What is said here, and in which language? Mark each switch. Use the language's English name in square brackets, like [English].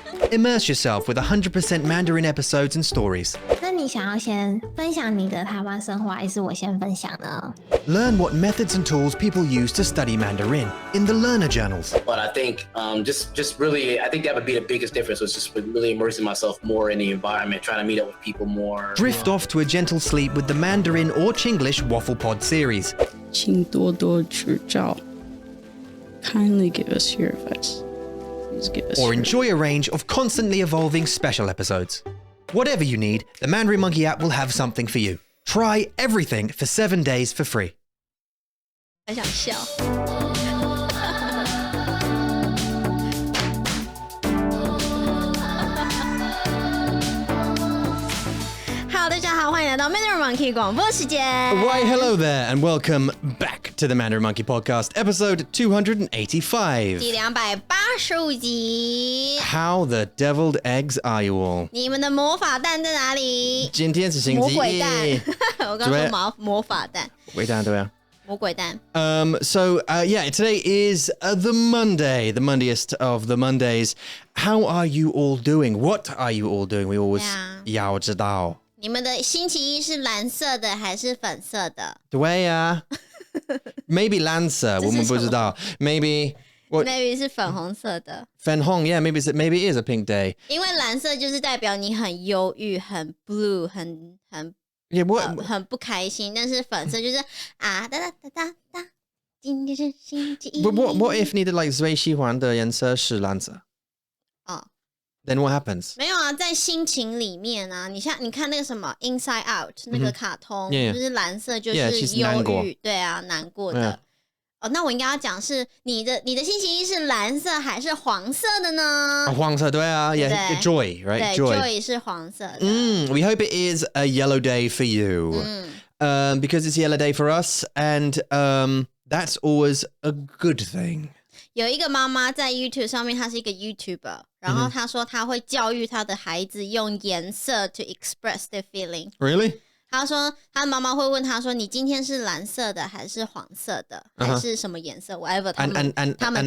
[English] Immerse yourself with 100% Mandarin episodes and stories. [Chinese] 那你想要先分享你的台湾生活，还是我先分享呢？ [English] Learn what methods and tools people use to study Mandarin in the learner journals. But I think just really, I think that would be the biggest difference was just really immersing myself more in the environment, trying to meet up with people more. Drift off to a gentle sleep with the Mandarin or Chinglish Waffle Pod series. [Chinese] 请多多指教. [English] Kindly give us your advice. Please give us Or enjoy a range of constantly evolving special episodes. Whatever you need, the Mandarin Monkey app will have something for you. Try everything for 7 days for free. [Chinese] 很想笑。 Hello， 大家好，欢迎来到 Mandarin Monkey 广播时间。 [English] Why, hello there, and welcome back to the Mandarin Monkey Podcast, episode 285. [Chinese] 第285集。 [English] How the deviled eggs are you all? [Chinese] 你们的魔法蛋在哪里？今天是星期一。魔鬼蛋。我刚说魔法蛋。鬼蛋，对啊。魔鬼蛋。 [English] Yeah, today is the Monday, the Mondayest of the Mondays. How are you all doing? What are you all doing? We always [Chinese] 要知道。你们的星期一是蓝色的还是粉色的？对啊。 [English] Maybe [Chinese] 蓝色，我们不知道。 [English] Maybe [Chinese] 是粉红色的。粉红 [English] yeah, maybe it is a pink day. [Chinese] 因为蓝色就是代表你很忧郁、很 blue、很 [English] Yeah, what? [Chinese] 很不开心，但是粉色就是啊哒哒哒哒哒，今天是星期一。 [English] But what if [Chinese] 你的 [English] like [Chinese] 最喜欢的颜色是蓝色？哦 [English] Then what happens? [Chinese] 没有啊，在心情里面啊，你看那个什么 Inside Out 那个卡通，就是蓝色就是忧郁，对啊，难过的。哦，那我应该要讲是你的星期一是蓝色还是黄色的呢？黄色，对啊 [English] ，yeah, joy, right? [Chinese] 对 joy 是黄色的。 [English] We hope it is a yellow day for you, because it's a yellow day for us, and that's always a good thing. [Chinese] 有一个妈妈在 YouTube 上面，她是一个 YouTuber， 然后她说她会教育她的孩子用颜色 [English] to express their feeling. Really? [Chinese] 她说她的妈妈会问她说：“你今天是蓝色的还是黄色的，还是什么颜色 ？Whatever。” 他们